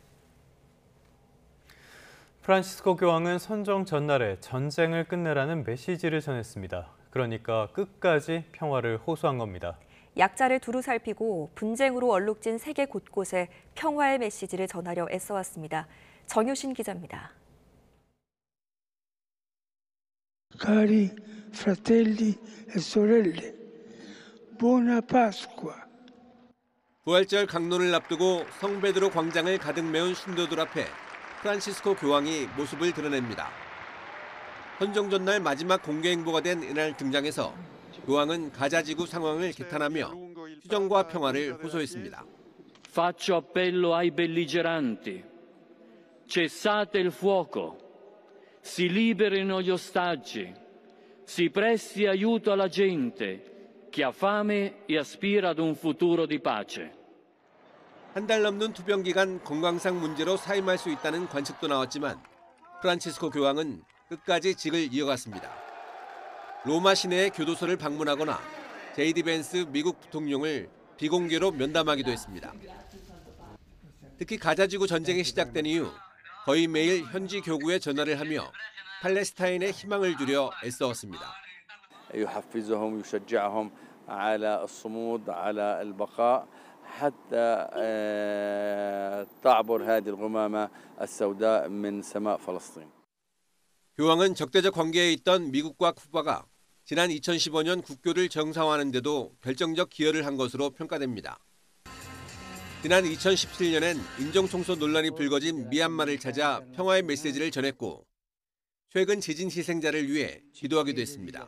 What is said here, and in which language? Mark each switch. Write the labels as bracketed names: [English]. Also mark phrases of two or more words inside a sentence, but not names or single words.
[Korean] 프란치스코 교황은 선종 전날에 전쟁을 끝내라는 메시지를 전했습니다. 그러니까 끝까지 평화를 호소한 겁니다. 약자를 두루 살피고 분쟁으로 얼룩진 세계 곳곳에 평화의 메시지를 전하려 애써왔습니다. 정유신 기자입니다. [Italian] Cari fratelli e sorelle, buona Pasqua. [Korean] 부활절 강론을 앞두고 성베드로 광장을 가득 메운 신도들 앞에 프란치스코 교황이 모습을 드러냅니다. 선종 전날 마지막 공개 행보가 된 이날 등장해서 교황은 가자 지구 상황을 개탄하며 휴전과 평화를 호소했습니다. [Italian] Faccio appello ai belligeranti. Cessate il fuoco. Si liberino gli ostaggi. Si presti aiuto alla gente che ha fame e aspira ad un futuro di pace. [Korean] 한 달 넘는 투병 기간 건강상 문제로 사임할 수 있다는 관측도 나왔지만 프란치스코 교황은 끝까지 직을 이어갔습니다. 로마 시내의 교도소를 방문하거나 제이디 벤스 미국 부통령을 비공개로 면담하기도 했습니다. 특히 가자지구 전쟁이 시작된 이후 거의 매일 현지 교구에 전화를 하며 팔레스타인의 희망을 주려 애써왔습니다. [Arabic] يحفزهم يشجعهم على الصمود على البقاء حتى تعبر هذه الغمامة السوداء من سماء فلسطين. [Korean] 교황은 적대적 관계에 있던 미국과 쿠바가 지난 2015년 국교를 정상화하는 데도 결정적 기여를 한 것으로 평가됩니다. 지난 2017년엔 인종청소 논란이 불거진 미얀마를 찾아 평화의 메시지를 전했고 최근 지진 희생자를 위해 기도하기도 했습니다.